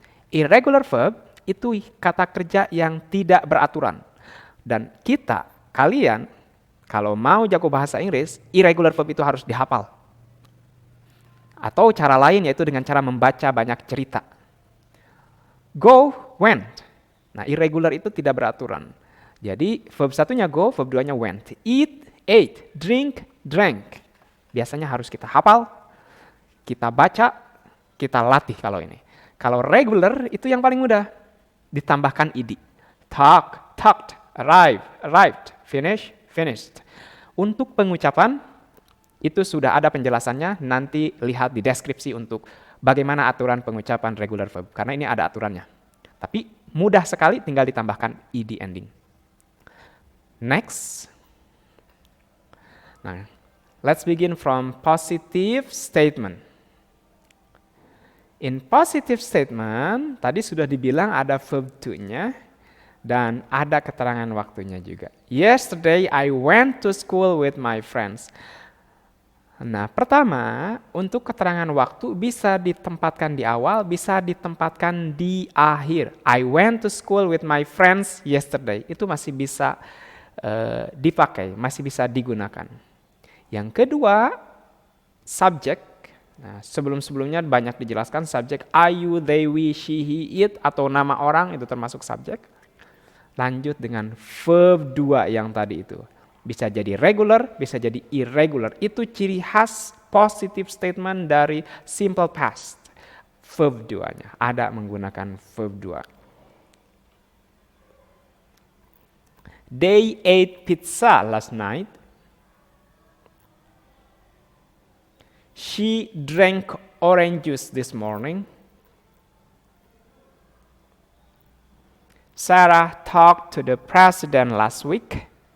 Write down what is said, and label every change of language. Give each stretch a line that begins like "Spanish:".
Indonesian: Irregular verb itu kata kerja yang tidak beraturan. Dan kalian, kalau mau jago bahasa Inggris, irregular verb itu harus dihafal. Atau cara lain yaitu dengan cara membaca banyak cerita.
English: Go, went.
Indonesian: Nah, irregular itu tidak beraturan. Jadi verb 1-nya go, verb 2-nya went.
English: Eat, ate, drink, drank.
Indonesian: Biasanya harus kita hafal, kita baca, kita latih kalau ini. Kalau regular itu yang paling mudah. Ditambahkan ed.
English: Talk, talked, arrive, arrived, finish, finished.
Indonesian: Untuk pengucapan itu sudah ada penjelasannya, nanti lihat di deskripsi untuk bagaimana aturan pengucapan regular verb. Karena ini ada aturannya. Tapi mudah sekali, tinggal ditambahkan ed ending.
English: Next. Nah, let's begin from positive statement. In positive statement,
Indonesian: tadi sudah dibilang ada verb to-nya dan ada keterangan waktunya juga.
English: Yesterday I went to school with my friends.
Indonesian: Nah, pertama, untuk keterangan waktu bisa ditempatkan di awal, bisa ditempatkan di akhir.
English: I went to school with my friends yesterday.
Indonesian: Itu masih bisa dipakai, masih bisa digunakan. Yang kedua, subjek. Nah, sebelum-sebelumnya banyak dijelaskan subjek I, you, they, we, she, he, it, atau nama orang itu termasuk subjek. Lanjut dengan verb 2 yang tadi itu. Bisa jadi regular, bisa jadi irregular. Itu ciri khas positive statement dari simple past. Verb 2-nya ada menggunakan verb 2.
English: They ate pizza last night. She drank orange juice this morning. Sarah talked to the president last week.